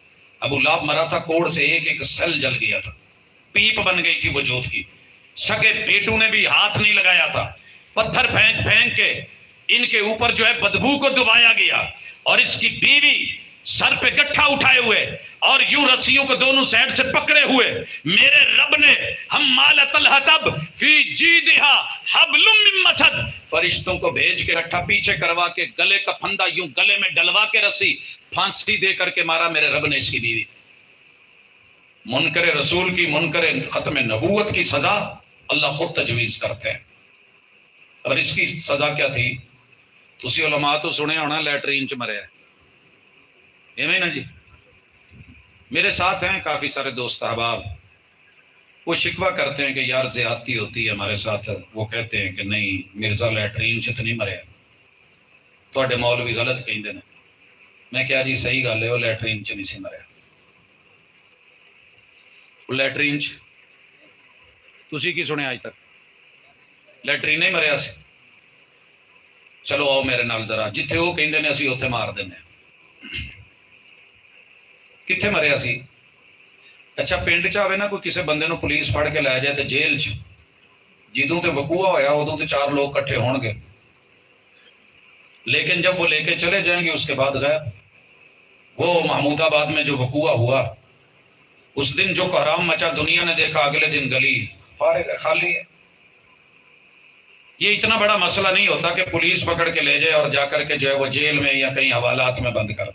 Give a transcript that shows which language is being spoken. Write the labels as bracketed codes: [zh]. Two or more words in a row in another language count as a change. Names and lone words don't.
[ur] ابو لہب مرا تھا، کوڑ سے ایک ایک سیل جل گیا تھا، پیپ بن گئی تھی وجود کی، سگے بیٹوں نے بھی ہاتھ نہیں لگایا تھا، پتھر پھینک پھینک کے ان کے اوپر جو ہے بدبو کو دبایا گیا، اور اس کی بیوی سر پہ گٹھا اٹھائے ہوئے اور یوں رسیوں کو دونوں سائڈ سے پکڑے ہوئے، میرے رب نے [ar] حمالۃ الحطب فی جیدہا حبل من مسد، [ur] فرشتوں کو بھیج کے گٹھا پیچھے کروا کے گلے کا پھندا یوں گلے میں ڈلوا کے رسی پھانسی دے کر کے مارا میرے رب نے اس کی بیوی۔ منکر رسول کی، منکر ختم نبوت کی سزا اللہ خود تجویز کرتے ہیں۔ اور اس کی سزا کیا تھی؟ [pa] تسی علماء تو سنے ہونا لیٹرین چ مریا ہے، ایویں نا جی؟ [ur] میرے ساتھ ہیں کافی سارے دوست احباب، وہ شکوہ کرتے ہیں کہ یار زیادتی ہوتی ہے ہمارے ساتھ، وہ کہتے ہیں کہ نہیں [pa] مرزا لیٹرین چ تو نہیں مریا، تواڈے مولوی غلط کہندے نے۔ میں کہا جی صحیح گل ہے، وہ لیٹرین چ نہیں سی مریا، وہ لیٹرین چ تسی کی سنیا اج تک؟ لیٹرین نہیں مریا سی، چلو آؤ میرے نال ذرا، جتھے وہ کہندے نے اسی اوتھے مار دینے۔ کتھے مریا سی؟ اچھا پنڈ چ آوے نا کوئی کسی بندے نو پولیس پھڑ کے لے جائے تے جیل چ، جدوں تے وقوع ہویا ادوں تے 4 لوگ کٹھے ہون گے، [ur] لیکن جب وہ لے کے چلے جائیں گے اس کے بعد غائب۔ وہ محمود آباد میں جو وقوع ہوا اس دن جو کوہرام مچا دنیا نے دیکھا، اگلے دن گلی فارغ ہے، خالی ہے۔ یہ اتنا بڑا مسئلہ نہیں ہوتا کہ پولیس پکڑ کے لے جائے اور جا کر کے جو ہے وہ جیل میں یا کہیں حوالات میں بند کر دے۔